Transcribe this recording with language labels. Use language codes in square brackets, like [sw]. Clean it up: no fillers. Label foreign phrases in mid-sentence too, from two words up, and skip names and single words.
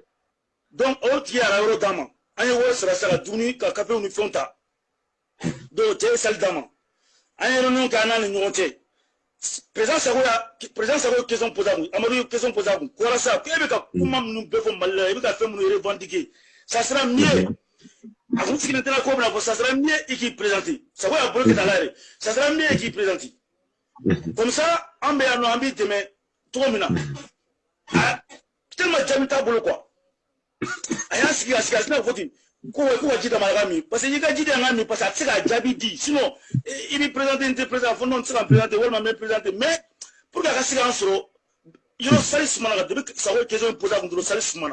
[bm] donc o tigi y'a ka yɔrɔ d'a ma an ye wari sara ka dumuni ka café ni fɛnw ta donc o cɛ ye salle d'a ma an ye réunion kɛ an n'a ni ɲɔgɔn cɛ président Sago ye [fr] question posé [bm] a kun Amadu ye [fr] question posé [bm] a kun ko Arasa ko e bɛ ka kuma minnu bɛɛ fɔ Mali la i bɛ ka fɛn minnu revendiquer [fr] ça sera mieux [bm] a kun sigilen tɛna ko bɛna fɔ [fr] ça sera mieux [bm] i k'i présenter Sago y'a bolo kɛ ta la yɛrɛ [fr] ça sera mieux [bm] i k'i présenter [fr] comme ça [bm] an bɛ yan nɔ an b'i dɛmɛ cogo min na tellement jaabi t'a bolo quoi a y'a sigi a tɛna fɔ ten ko ka ji d'a ma a ka min [fr] parce que [bm] i ka ji d'a ma min [fr] parce que [bm] a tɛ se k'a jaabi di sinon i b'i présenter n tɛ présenter a fɔ non n tɛ se ka n présenter walima n bɛ présenter [fr] mais pour que [bm] a ka se k'an sɔrɔ yɔrɔ sali sumana ka depuis Sago ye [fr] question posé [bm] a kun dɔrɔn sali sumana.